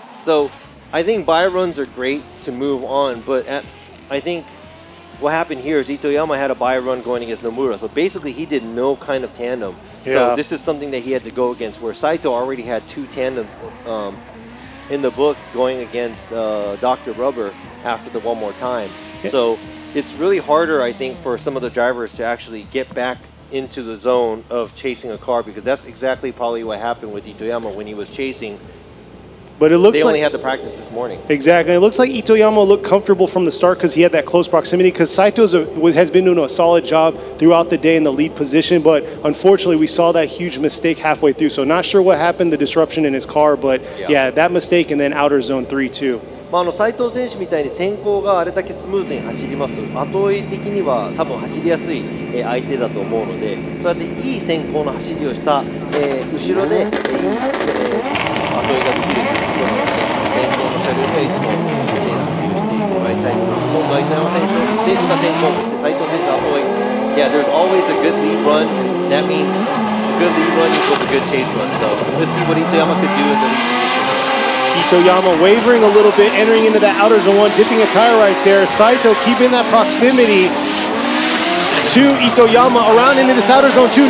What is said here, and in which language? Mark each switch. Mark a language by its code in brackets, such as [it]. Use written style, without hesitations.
[en] So I think buy runs are great to move on, but I think what happened here is Itoyama had a buy run going against Nakamura, so basically he did no kind of tandem. So this is something that he had to go against, where Saito already had 2 tandems in the books going against Dr. Rubber after the one more time. So it's really harder, I think, for some of the drivers to actually get back into the zone of chasing a car, because that's exactly probably what happened with Itoyama when he was chasing. But it looks they only like, had the practice this morning. Exactly. It looks like Itoyama looked comfortable from the start because he had that close proximity, because Saito has been doing a solid job throughout the day in the lead position, but unfortunately we saw that huge mistake halfway through. So not sure what happened, the disruption in his car, but yeah that mistake, and then outer zone 3 too. [ja] 斉藤選手みたいに先行があれだけスムーズに走りますと、後追い的には多分走りやすい相手だと思うので、そうやっていい先行の走りをした、後ろで、後追いができるということなので、先行の車両にはいつも走りをしてもらいたいと思います。今度は糸山選手が先行、そして斉藤選手は後追い。 [en] Yeah, there's always a good lead run, and that means a good lead run equals a good chase run. So let's see what Itoyama could do in the lead position. Itoyama wavering a little bit, entering into that outer zone 1, dipping a tire right there. Saito keeping that proximity to Itoyama around into this outer zone 2.